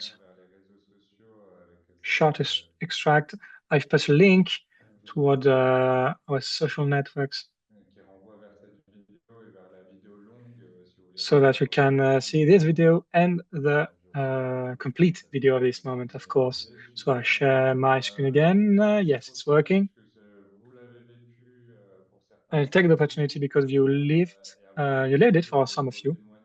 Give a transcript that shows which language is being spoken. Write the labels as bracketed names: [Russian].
[French] Lien vers les réseaux sociaux avec [English] Short extract. I've put a link toward our social networks [French] qui renvoie vers cette vidéo et vers la vidéo longue si vous voulez. [English] so that you can see this video and the complete video of this moment, of course. So I share my screen again. Yes, it's working. [French] Vous l'avez vécu pour certains. [English] I'll take the opportunity because you lived it for some of you.